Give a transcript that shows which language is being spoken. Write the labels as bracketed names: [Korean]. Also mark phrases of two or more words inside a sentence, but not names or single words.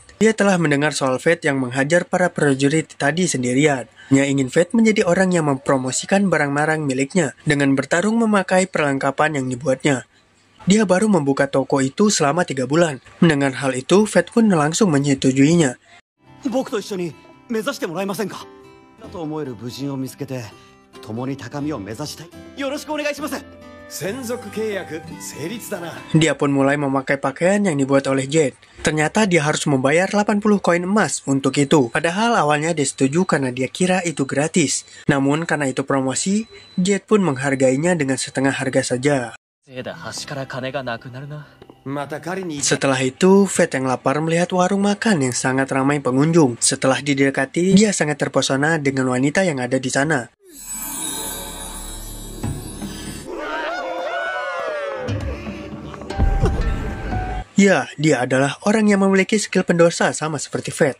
[Indonesian] Dia telah mendengar soal Fate yang menghajar para prajurit tadi sendirian. Dia ingin Fate menjadi orang yang mempromosikan barang-barang miliknya dengan bertarung memakai perlengkapan yang dibuatnya. Dia baru membuka toko itu selama 3 bulan. Mendengar hal itu, Fate pun langsung menyetujuinya. [Japanese] 僕と一緒に目指してもらえませんかだと思える武人を見つけて共に高みを目指したいよろしくお願いします専属契約成立だな。 [Indonesian] Dia pun mulai memakai pakaian yang dibuat oleh Jade. Ternyata dia harus membayar 80 koin emas untuk itu. Padahal awalnya dia setuju karena dia kira itu gratis. Namun karena itu promosi, Jade pun menghargainya dengan setengah harga saja. [Japanese] せいだ端から金がなくなるな。また狩りに [Indonesian] Setelah itu, Fate yang lapar melihat warung makan yang sangat ramai pengunjung. Setelah didekati, dia sangat terpesona dengan wanita yang ada di sana. Ya, dia adalah orang yang memiliki skill pendosa sama seperti Fate.